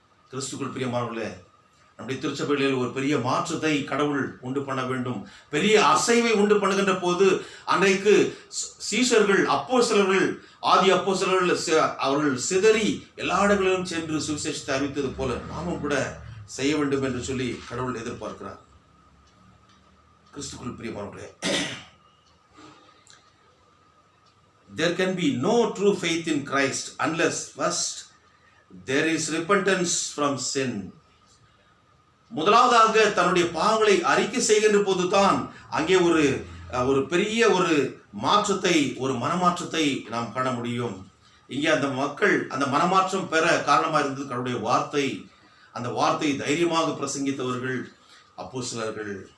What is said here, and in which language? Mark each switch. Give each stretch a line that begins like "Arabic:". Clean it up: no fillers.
Tamil: கிறிஸ்துக்குள் பிரியமானவர்களே, நம்முடைய திருச்சபைகளில் ஒரு பெரிய மாற்றத்தை கடவுள் உண்டு பண்ண வேண்டும். பெரிய அசைவை உண்டு பண்ணுகின்ற போது அன்றைக்கு சீஷர்கள், அப்போஸ்தலர்கள், ஆதி அப்போஸ்தலர்கள் அவர்கள் சிதறி எல்லா இடங்களிலும் சென்று சுவிசேஷத்தை அறிவித்தது போல நாமும் கூட செய்ய வேண்டும் என்று சொல்லி கடவுள் எதிர்பார்க்கிறார். கிறிஸ்துக்குள் பிரியமானவர்களே,
English: there can be no true faith in Christ unless first there is repentance from sin.
Tamil: முதலாவதாக தன்னுடைய பாவங்களை அறிக்கை செய்கின்ற போதுதான் அங்கே ஒரு பெரிய ஒரு மாற்றத்தை, ஒரு மனமாற்றத்தை நாம் காண முடியும். இங்கே அந்த மக்கள் அந்த மனமாற்றம் பெற காரணமாக இருந்தது கடவுளுடைய வார்த்தை. அந்த வார்த்தை தைரியமாக பிரசங்கித்தவர்கள் அப்போஸ்தலர்கள்.